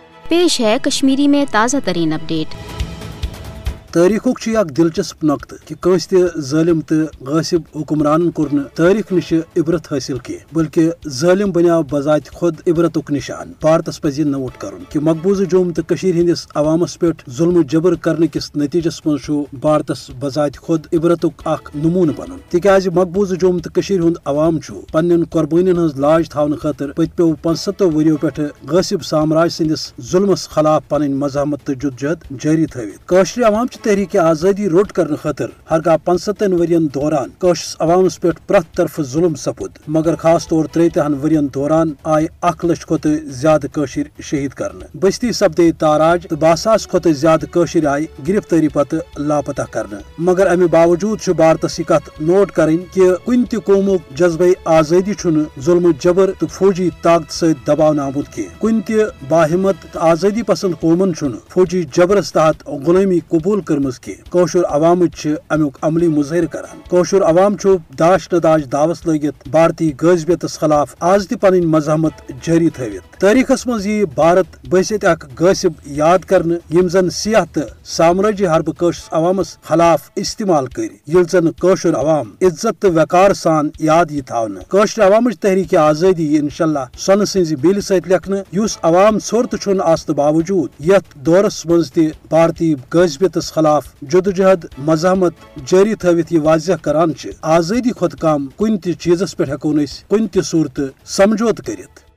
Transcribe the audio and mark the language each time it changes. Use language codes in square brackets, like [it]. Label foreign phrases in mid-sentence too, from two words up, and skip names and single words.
[ur] پیش ہے کشمیری میں تازہ ترین اپڈیٹ. [ks] तारीखुक दिलचस्प नक्त कि कंस ज़ालिम तो गासिब हुक्मरान कोर तारीख निश इबरत हासिल की बल्कि ज़ालिम बनियाव बजात खुद इबरतुक निशान। भारतस पज नोट करुन कि मकबूज जुम तो हंदिस अवामस पे जुल्म जबर करने किस नतीजस मज भारतस बजात खुद इबरतुक नमून बनन। तिकाज मकबूज जुम तो हुंद अवाम पन्न कुर्बानियन हज लाज थावन खतर पत्यो 75 वरियो पे गासिब साम्राज्य संदिस जुल्मस खिलाफ पन मजहमत तो जुदजहद जारी थवित। अवाम तहरीक आज़ादी रोट करने खतर हरगा 75 वरियन दौरान अवामस पे प्रथ तरफ जुल्म सपुद, मगर खास तौर 13 वरियन दौरान आय 1 लाख खोत ज्यादा शहीद करने। बस्ती सपदे ताराज तो 12,000 खोत ज्यादा आय गिरफ्तारी पत लापता करने। मगर अमे बावजूद भारतस यह कत नोट करें कि कुन त कौमुक जज्बे आज़ादी जुल्म जबर तो फौजी ताकत सत दबाव आमुत की। कुन त बाहिमत आज़ादी पसंद कौमन फौजी जबरस तहत गुलामी कबूल कौशुर अवाम अमुक अमली मुजहर करान। कौशुर अवाम दाश नदाश दावस लगित भारतीय गजबियतस खिलाफ आज त पन मजहमत जारी थवित। तारीखस मज भारत बसित गासिब याद करने यम जन सियाह तो साम्राज्य हरब अवामस खिलाफ इस्तेमाल कर जन कौशुर अवाम इज्जत तो वकार सान याद यह थावने। कौशुर अवाम तहरीक आज़ादी इंशाल्लाह सन सज बेल सत लेखन युस अवाम सोर तो आसन बावजूद यथ दौरस मज त भारतीय गजबियतस खिलाफ जदोजहद मजहमत जारी थवित यह वाजह करान आज़ादी खुद कम कुन त चीजस पे हेको कुन त सूरत समझौत करित।